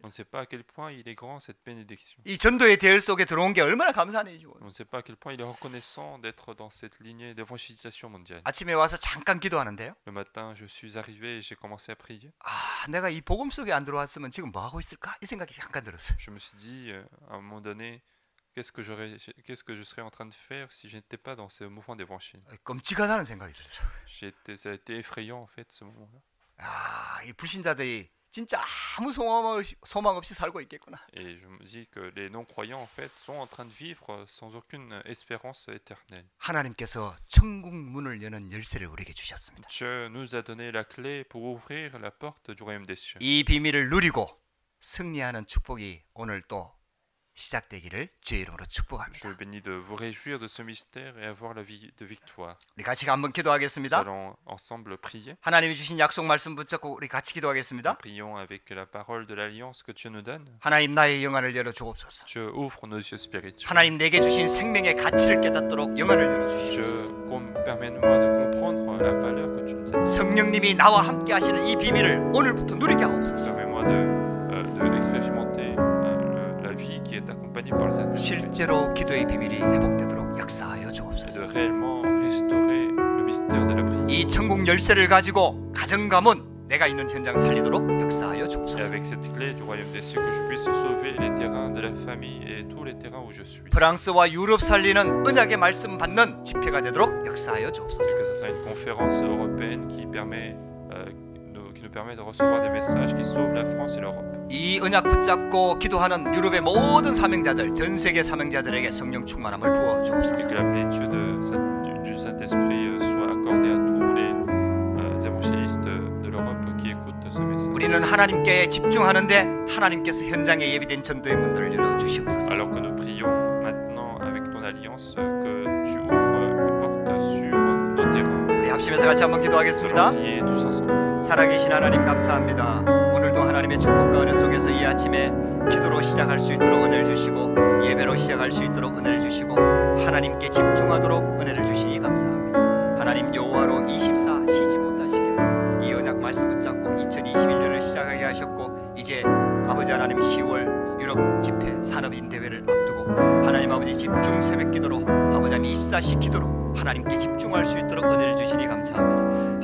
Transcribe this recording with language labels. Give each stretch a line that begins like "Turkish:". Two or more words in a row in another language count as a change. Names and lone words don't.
French: On ne sait pas à quel point il est grand cette bénédiction.
Korean: 이 전도의 대열 속에 들어온 게 얼마나 감사한 일이죠.
French: On ne sait pas à quel point il est reconnaissant d'être dans cette lignée d'évangélisation mondiale.
Korean: 아침에 와서 잠깐 기도하는데요.
French: Le matin, je suis arrivé et j'ai commencé à prier.
Korean: 내가 이 복음 속에 안 들어왔으면 지금 뭐 하고 있을까? 이 생각이 잠깐 들었어요.
French: Je me suis dit à un moment donné, qu'est-ce que je serais en train de faire si je n'étais pas dans ce mouvement d'évangile.
Korean: 끔찍하다는 생각이 들더라고요.
French: Ça a été effrayant en fait ce moment-là.
Korean: 이 불신자들이 진짜 아무 소망 없이 살고 있겠구나.
French: Et je me dis que les non-croyants en fait sont en train de vivre sans aucune espérance éternelle.
Korean: 하나님께서 천국 문을 여는 열쇠를 우리에게 주셨습니다.
French: Dieu nous a donné la clé pour ouvrir la porte du royaume des cieux.
Korean: 이 비밀을 누리고 승리하는 축복이 오늘 또 시작되기를 주의 이름으로 축복합니다.
French: Je vous bénis de vous réjouir de ce mystère et avoir la vie de victoire.
Korean: 우리 같이 한번 기도하겠습니다.
French: Nous allons ensemble prier.
Korean: 하나님이 주신 약속 말씀 붙잡고 우리 같이 기도하겠습니다.
French: Prions avec la parole de l'alliance que Dieu nous donne.
Korean: 하나님 나의 영안을 열어 주옵소서.
French: Dieu ouvre nos yeux spirituels.
Korean: 하나님 내게 주신 생명의 가치를 깨닫도록 영안을 열어 주시옵소서.
French: Permets-moi de comprendre la valeur que tu nous as donnée.
Korean: 성령님이 나와 함께 하시는 이 비밀을 오늘부터 누리게 하옵소서.
French: Permets-moi de expérimenter la vie qui est accompagnée par le Saint-Esprit.
Korean: 실제로 기도의 비밀이 회복되도록 역사하여 주옵소서.
French: Et de réellement restaurer le mystère de la prière.
Korean: 이 천국 열쇠를 가지고 가정 가문 내가 있는 현장 살리도록 역사하여
French: Et
Korean: 주옵소서.
French: avec cette clé du royaume des cieux, que je puisse sauver les terrains de la famille et tous les terrains où je suis.
Korean: 프랑스와 유럽 살리는 언약의 말씀 받는 집회가 되도록 역사하여 주옵소서.
French: Que ce soit une conférence européenne qui nous permet de recevoir des messages qui sauvent la France et l'Europe.
Korean: 이 언약 붙잡고 기도하는 유럽의 모든 사명자들, 전 세계 사명자들에게 성령 충만함을 부어
French: Et
Korean: 주옵소서.
French: que la plénitude du Saint-Esprit soit accordée à tous les évangélistes de l'Europe qui écoutent ce message.
Korean: 우리는 하나님께 집중하는데 하나님께서 현장에 예비된 전도의 문들을 열어 주시옵소서.
French: Alors que nous prions maintenant avec ton alliance, que tu ouvres les portes sur nos terrains.
Korean: 우리 합심해서 같이 한번 기도하겠습니다.
French: Priez tous ensemble.
Korean: 살아계신 하나님 감사합니다. 오늘도 하나님의 축복과 은혜 속에서 이 아침에 기도로 시작할 수 있도록 은혜를 주시고 예배로 시작할 수 있도록 은혜를 주시고 하나님께 집중하도록 은혜를 주시니 감사합니다. 하나님 여호와로 24 쉬지 못하시게 하여 이 언약 말씀 붙잡고 2021년을 시작하게 하셨고 이제 아버지 하나님 10월 유럽 집회 산업인 대회를 앞두고 하나님 아버지 집중 새벽 기도로 아버지 하나님 24시 기도로 하나님께 집중할 수 있도록 은혜를 주시니 감사합니다.